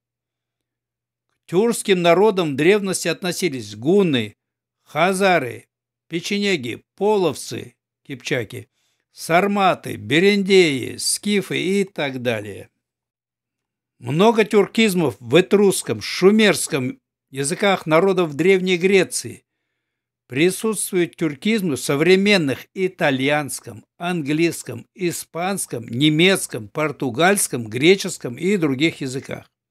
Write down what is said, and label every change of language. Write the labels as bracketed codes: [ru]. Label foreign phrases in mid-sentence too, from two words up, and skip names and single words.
[ru] К тюркским народам в древности относились гунны, хазары, печенеги, половцы, кипчаки, сарматы, берендеи, скифы и так далее. Много тюркизмов в этрусском, шумерском языках народов Древней Греции. Присутствуют тюркизмы в современных итальянском, английском, испанском, немецком, португальском, греческом и других языках.